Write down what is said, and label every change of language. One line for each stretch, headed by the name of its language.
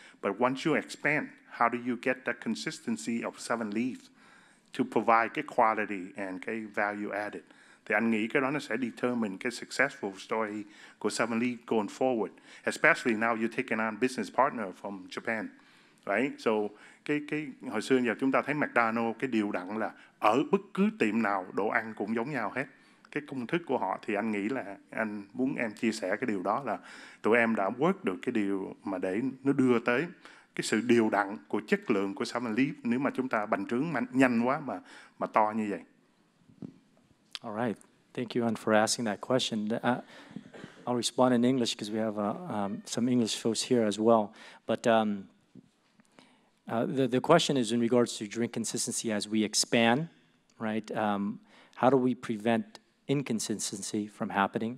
English: But once you expand, how do you get that consistency of 7Leaves to provide cái quality and cái value added?
Vietnamese: Thì anh nghĩ cái đó nó sẽ determine cái successful story của 7Leaves
English: going forward. Especially now you're taking on business partner from Japan, right?
Vietnamese: So cái hồi xưa giờ chúng ta thấy McDonald's cái điều đặn là ở bất cứ tiệm nào đồ ăn cũng giống nhau hết. Cái công thức của họ thì anh nghĩ là anh muốn em chia sẻ cái điều đó là tụi em đã work được cái điều mà để nó đưa tới cái sự điều đặn của chất lượng của 7Leaves nếu mà chúng ta bành trướng nhanh quá mà to như vậy.
English: All right. Thank you, An, for asking that question. I'll respond in English because we have some English folks here as well. But the question is in regards to drink consistency as we expand, right? How do we prevent inconsistency from happening?